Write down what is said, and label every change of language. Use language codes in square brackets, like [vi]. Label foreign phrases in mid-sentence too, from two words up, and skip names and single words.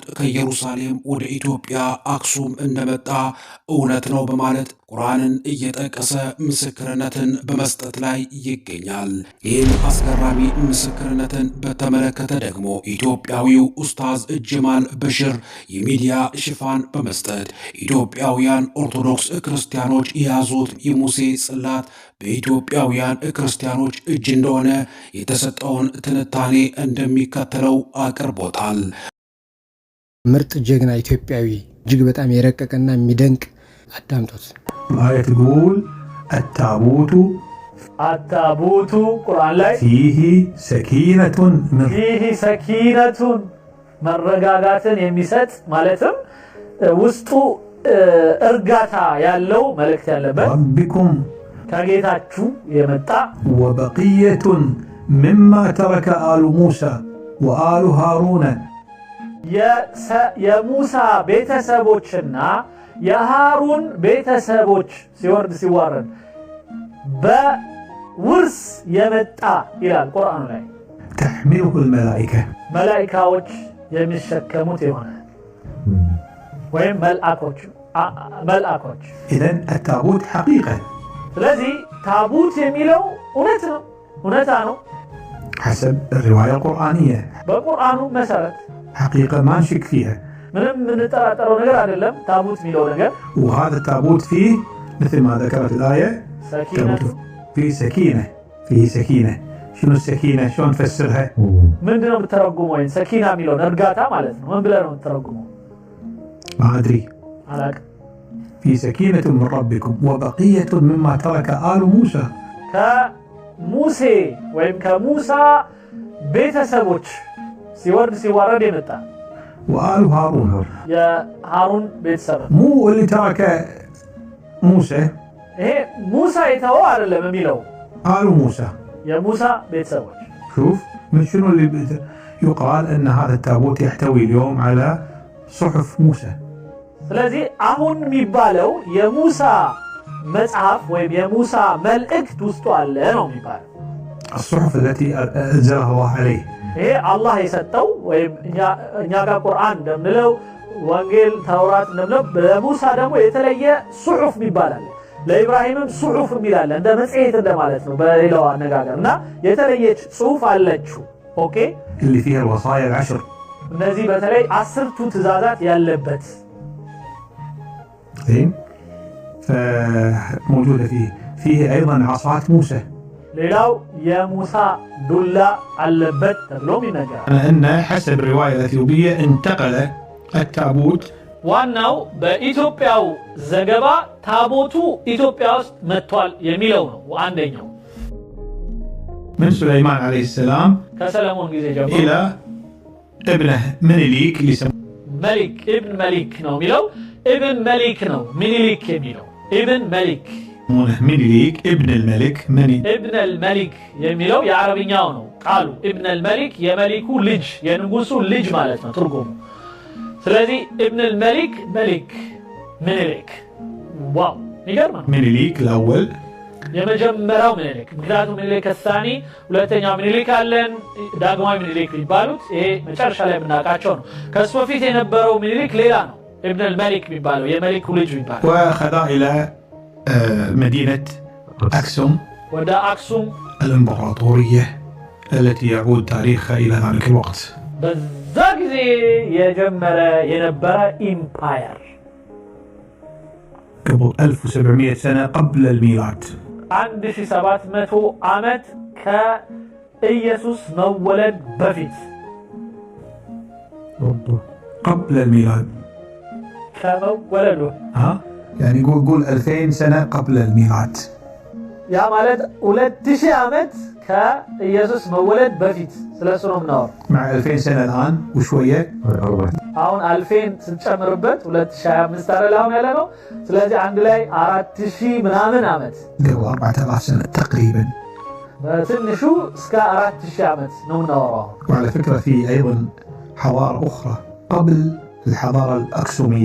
[am] ከኢየሩሳሌም ወደ ኢትዮጵያ አክሱም እንደመጣ እውነት ነው በማለት ቁርአንን እየጠቀሰ ምስክርነትን በመስጠት ላይ ይገኛል። ይህን አስገራሚ ምስክርነትን በተመለከተ ደግሞ ኢትዮጵያዊው ኡስታዝ ጀማል በሽር የሚዲያ ሽፋን በመስጠት ኢትዮጵያውያን ኦርቶዶክስ ክርስቲያኖች የያዙት የሙሴ ጽላት በኢትዮጵያውያን ክርስቲያኖች እጅ እንደሆነ የተሰጠውን ትንታኔ እንደሚከተለው አቅርቦታል። ምርጥ ጀግና ኢትዮጵያዊ እጅግ በጣም የረቀቀና የሚደንቅ አዳምጡት። [ar] الآية تقول التابوت [am] አታቡቱ ቁርአን ላይ [ar] فيه سكينة من [am] ይህ ሰኪነቱን መረጋጋትን የሚሰጥ ማለትም ውስጡ እርጋታ ያለው መልእክት ያለበት [ar] ربكم [am] ከጌታችሁ የመጣ [ar] وبقية مما ترك آل موسى وآل هارون [am] የሙሳ ቤተሰቦችና የሃሩን ቤተሰቦች ሲወርድ ሲዋረድ በውርስ የመጣ ይላል ቁርአኑ ላይ [ar] تحمله الملائكة [am] መላእክቶች የሚሸከሙት የሆነ ወይም መልአኮች [ar] إذن التابوت حقيقة [am] ስለዚህ ታቡት የሚለው እውነታ ነው [ar] حسب الرواية القرآنية [am] በቁርአኑ መሰረት [ar] حقيقة ما نشك فيها [am] ምንም ምንጠራጠረው ነገር አይደለም ታቡት የሚለው ነገር [ar] وهذا التابوت فيه مثل ما ذكرت الآية سكينة فيه سكينة شنو السكينة شلون نفسرها [am] ምንድነው የምትተረጉመው ወይ ሰኪና የሚለው እርጋታ ማለት ነው ምን ብለህ ነው የምትተረጉመው [ar] ما أدري [am] አላቅ [ar] في سكينة من ربكم وبقية مما ترك آل موسى [am] ከሙሴ ወይም ከሙሳ ቤተሰቦች ሲወርድ ሲዋረድ የመጣ [ar] وآل هارون [am] የሃሩን ቤተሰብ [ar] مو اللي ترك موسى [am] ይሄ ሙሳ የተወው አይደለም የሚለው [ar] آل موسى [am] የሙሳ ቤተሰቦች [ar] شوف من شنو اللي يقال أن هذا التابوت يحتوي اليوم على صحف موسى [am] ስለዚህ አሁን የሚባለው የሙሳ መጽሐፍ ወይም የሙሳ መልእክት ውስጥ አለ ነው የሚባለው [ar] الصحف التي أنزلها الله عليه [am] ይሄ አላህ የሰጠው ወይም እኛ ጋር ቁርአን እንደምንለው ወንጌል ተውራት እንደምንለው ለሙሳ ደግሞ የተለየ ሱሑፍ ይባላል ለኢብራሂምም ሱሑፍ ይላል እንደ መጽሔት እንደማለት ነው በሌላው አነጋገርና የተለየች ጽሑፍ አለችው ኦኬ [ar] اللي فيها الوصايا العشر [am] እነዚህ በተለይ 10ቱ ትእዛዛት ያለበት [ar] زين موجودة فيه أيضا عصات موسى [am] ሌላው የሙሳ ዱላ አለበት ተብሎም ይነገራል [ar] أن حسب الرواية الأثيوبية انتقل التابوت [am] ዋናው በኢትዮጵያው ዘገባ ታቦቱ ኢትዮጵያ ውስጥ መጥቷል የሚለው ነው አንደኛው [ar] من سليمان عليه السلام [am] ከሰለሞን ጊዜ ጀምሮ [ar] إلى ابنه منيليك اللي يسمونه ملك ابن ملك [am] ነው የሚለው [ar] ابن ملك [am] ነው ሚኒሊክ የሚለው [ar] ابن ملك منيليك ابن الملك ابن الملك [am] የሚለው የአረብኛው ነው ቃሉ [ar] ابن الملك [am] የመሊኩ ልጅ የንጉሱ ልጅ ማለት ነው ትርጉሙ ስለዚህ [ar] ابن الملك ملك [am] ሚኒሊክ ዋው ይገርማል [ar] منيليك الأول [am] የመጀመሪያው ሚኒሊክ ምክንያቱም ሚኒሊክ الثاني ሁለተኛው ሚኒሊክ አለን ዳግማዊ ሚኒሊክ ይባሉት ይሄ መጨረሻ ላይ የምናውቃቸው ነው ከሱ በፊት የነበረው ሚኒሊክ ሌላ ነው [ar] ابن الملك [am] የሚባለው የመሊኩ ልጅ ይባላል [ar] وخذا إلى مدينة أكسوم [am] ወደ አክሱም [ar] الإمبراطورية التي يعود تاريخها إلى ذلك الوقت [am] በዛ ጊዜ የጀመረ የነበረ ኢምፓየር [ar] قبل 1700 سنة قبل الميلاد [am] 1700 ዓመት ከኢየሱስ መወለድ በፊት [ar] قبل الميلاد [am] ከመወለዱ [ar] يعني قول 2000 سنة قبل الميلاد [am] ያ ማለት 2000 ዓመት ከኢየሱስ መወለድ በፊት ስለሱ ነው የምናወራው [ar] مع 2000 سنة الآن وشوية [am] አሁን 2000 ስንጨምርበት 2025 አይደል አሁን ያለ ነው ስለዚህ አንድ ላይ 4000 ምናምን ዓመት [ar] قبل 4000 سنة تقريبا [am] በትንሹ እስከ 4000 ዓመት ነው የምናወራው [ar] وعلى فكرة في أيضا حضارة أخرى قبل الحضارة الأكسومية